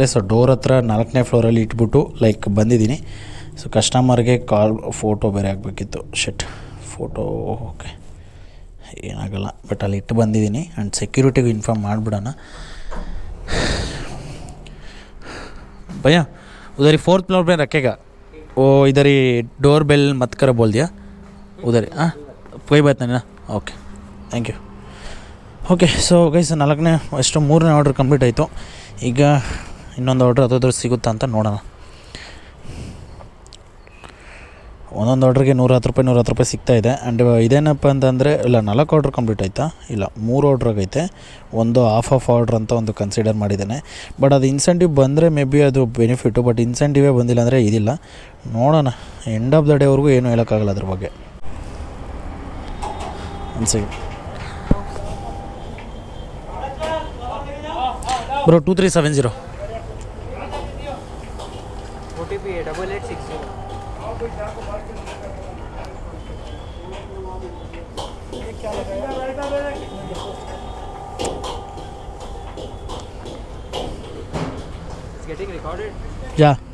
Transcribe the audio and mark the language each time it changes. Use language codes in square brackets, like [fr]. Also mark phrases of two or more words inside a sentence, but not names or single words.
[kn] ಸೊ ಡೋರ್ ಹತ್ರ 4ನೇ ಫ್ಲೋರಲ್ಲಿ ಇಟ್ಬಿಟ್ಟು ಬಂದಿದ್ದೀನಿ. ಸೊ ಕಸ್ಟಮರ್ಗೆ ಫೋಟೋ ಬೇರೆ ಆಗಬೇಕಿತ್ತು, ಫೋಟೋ ಓಕೆ ಏನಾಗಲ್ಲ, ಬಟ್ ಅಲ್ಲಿ ಇಟ್ಟು ಬಂದಿದ್ದೀನಿ. ಆ್ಯಂಡ್ ಸೆಕ್ಯೂರಿಟಿಗೂ ಇನ್ಫಾರ್ಮ್ ಮಾಡಿಬಿಡೋಣ. [hi] ಭಯ್ಯ उधर 4th फ्लोर में रखेगा वो, इधर ही [en] door bell [hi] मत कर बोल दिया उधर. हाँ कोई बात नहीं ना, [en] okay thank you. [kn] ಓಕೆ, [en] so guys [kn] 3ನೇ ಆರ್ಡ್ರ್ ಕಂಪ್ಲೀಟ್ ಆಯಿತು. ಈಗ ಇನ್ನೊಂದು ಆರ್ಡ್ರ್ ಅದಾದ್ರೂ ಸಿಗುತ್ತಾ ಅಂತ ನೋಡೋಣ. ಒಂದೊಂದು ಆರ್ಡ್ರಿಗೆ 110 ರೂಪಾಯಿ ಸಿಗ್ತಾಯಿದೆ. ಆ್ಯಂಡ್ ಇದೇನಪ್ಪ ಅಂತಂದರೆ ಇಲ್ಲ 4 ಆರ್ಡ್ರ್ ಕಂಪ್ಲೀಟ್ ಆಯಿತಾ, ಇಲ್ಲ 3 ಆರ್ಡ್ರ್ ಆಗೈತೆ, ಒಂದು [en] half order [kn] ಅಂತ ಒಂದು ಕನ್ಸಿಡರ್ ಮಾಡಿದ್ದೇನೆ. ಬಟ್ ಅದು ಇನ್ಸೆಂಟಿವ್ ಬಂದರೆ [en] may be [kn] ಅದು ಬೆನಿಫಿಟ್ಟು, ಬಟ್ ಇನ್ಸೆಂಟಿವೇ ಬಂದಿಲ್ಲ ಅಂದರೆ ಇದಿಲ್ಲ. ನೋಡೋಣ, [en] end of the [kn] ಡೇವರೆಗೂ ಏನೂ ಹೇಳೋಕ್ಕಾಗಲ್ಲ ಅದ್ರ ಬಗ್ಗೆ. ಬ್ರೋ 2370 [en] OTP 8860. It's getting recorded. Yeah.